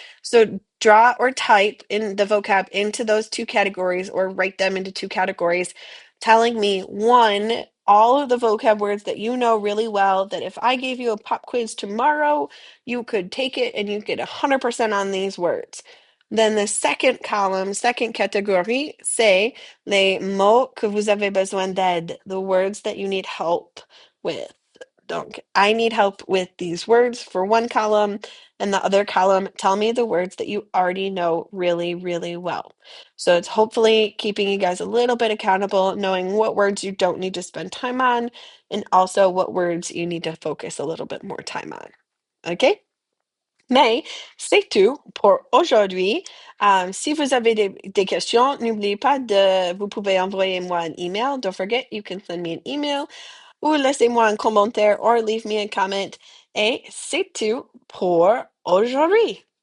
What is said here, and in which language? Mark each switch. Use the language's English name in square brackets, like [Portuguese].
[English] So draw or type in the vocab into those two categories or write them into two categories, telling me one, all of the vocab words that you know really well, that if I gave you a pop quiz tomorrow, you could take it and you get 100% on these words. Then the second column, second [French] catégorie, c'est les mots que vous avez besoin d'aide, [English] the words that you need help with. Donc, I need help with these words for one column, and the other column, tell me the words that you already know really, really well. So it's hopefully keeping you guys a little bit accountable, knowing what words you don't need to spend time on, and also what words you need to focus a little bit more time on. Okay? [French] Mais c'est tout pour aujourd'hui. Si vous avez des questions, n'oubliez pas vous pouvez envoyer moi un email. [English] Don't forget, you can send me an email [French] ou laissez-moi un commentaire [English] or leave me a comment. [French] Et c'est tout pour aujourd'hui.